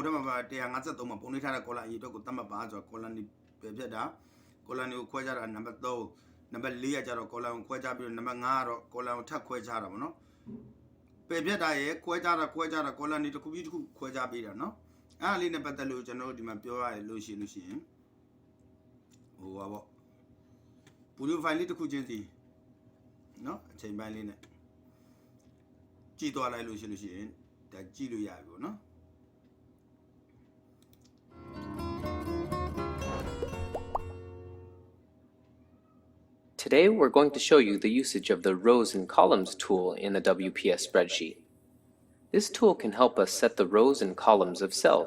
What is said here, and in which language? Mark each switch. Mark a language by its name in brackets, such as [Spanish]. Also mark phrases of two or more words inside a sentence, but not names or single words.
[Burmese] ထဲမှာပါ153မှာပုံနေထားတဲ့ column အရေးအတွက်ကိုသတ်မှတ်ပါဆိုတော့ column တွေပြဖြတ်တာ column ကိုခွဲခြားတာနံပါတ်3နံပါတ်4ကကျတော့ column ကိုခွဲခြားပြီးတော့နံပါတ်5ကတော့ column ကိုထပ်ခွဲခြားတာပေါ့နော်ပြဖြတ်တာရဲ့ခွဲခြားတာ column တွေတစ်ခုပြီးတစ်ခုခွဲခြားပေးတာနော်အဲ့ဒါလေးနဲ့ပတ်သက်လို့ကျွန်တော်တို့ဒီမှာပြောရလို့ရှိရင်ဟိုပါပေါ့ [English] video file [Burmese] လေးတစ်ခုချင်းစီနော်အချိန်ပိုင်းလေးနဲ့ကြည့်သွားလိုက်လို့ရှိရင်ဒါကြည့်လို့ရပြီပေါ့နော် [English] Today, we're going to show you the usage of the rows and columns tool in the WPS spreadsheet. This tool can help us set the rows and columns of cells.